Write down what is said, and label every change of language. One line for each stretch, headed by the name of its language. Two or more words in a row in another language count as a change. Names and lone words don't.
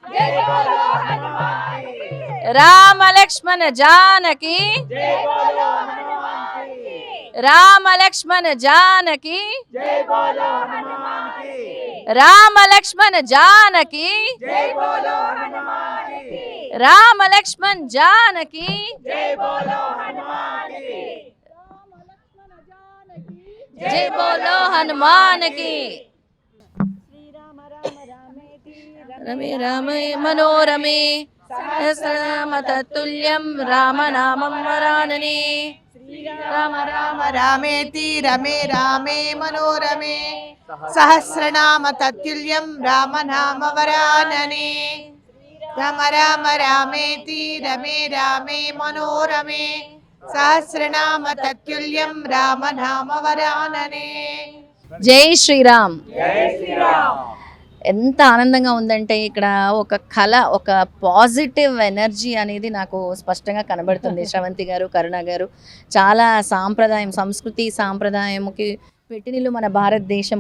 Hindi: राम लक्ष्मण जानकी राम लक्ष्मण जानकी राम लक्ष्मण जानकी राम लक्ष्मण जानकी जय बोलो हनुमान की
Sanskrit: रमे रामे मनोरमे सहस्रनाम तत्तुल्यं राम नामं वरानने राम राम रामेति रमे रामे मनोरमे सहस्रनाम तत्तुल्यं राम नाम वरानने राम राम रामेति रमे रामे मनोरमे सहस्रनाम तत्तुल्यं राम नाम वरानने
Telugu: జై శ్రీరామ్. ఎంత ఆనందంగా ఉందంటే ఇక్కడ ఒక కళ, ఒక
English: positive energy
Telugu: అనేది నాకు స్పష్టంగా కనబడుతుంది. శ్రవంతి గారు, కరుణ గారు చాలా సంస్కృతి సాంప్రదాయముకి పెట్టినిల్లు మన భారతదేశము.